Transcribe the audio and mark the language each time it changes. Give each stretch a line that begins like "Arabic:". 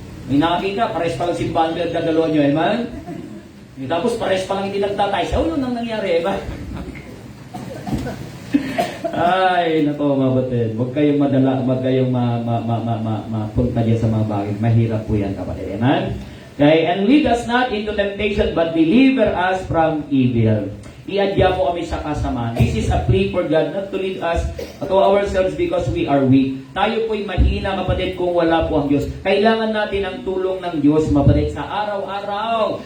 Filipino: May nakakita, pares pa lang simbahan na dadalawa niyo, eh, man? Tapos pares pa lang hindi nagtatay. So, yun ang nangyari, eh, man? Ay, nako, mabatid. Huwag kayong madala, huwag kayong mapunta dyan sa mga bagay. Mahirap po yan, kapatid. Amen?
English: Okay, and lead us not into temptation, but deliver us from evil.
Filipino: Iadya po kami sa kasamaan.
English: This is a plea for God not to lead us to ourselves because we are weak.
Filipino: Tayo po'y mahina, kapatid, kung wala po ang Diyos. Kailangan natin ang tulong ng Diyos, kapatid, sa araw-araw.